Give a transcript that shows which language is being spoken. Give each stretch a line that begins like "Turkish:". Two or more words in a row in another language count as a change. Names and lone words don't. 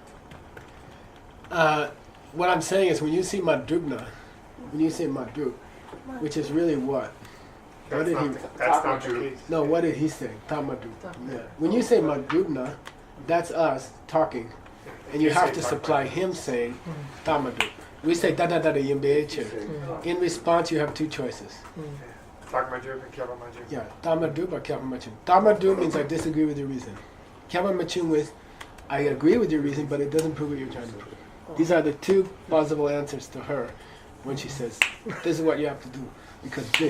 English: What I'm saying is when you see madrugna, when you say madrug, which is really what? What did he? That's not true. No, what did he say? Tamadrug. Yeah. When you say madrugna, that's us talking, and you have to supply him saying tamadrug. We say da da da da yimbe. In response, you have 2 choices. Yeah, tamadrug or kyabamachung. Tamadrug means I disagree with your reason. Kyabamachung is I agree with your reason, but it doesn't prove what you're trying to prove. These are the 2 plausible answers to her when she says, this is what you have to do, because this.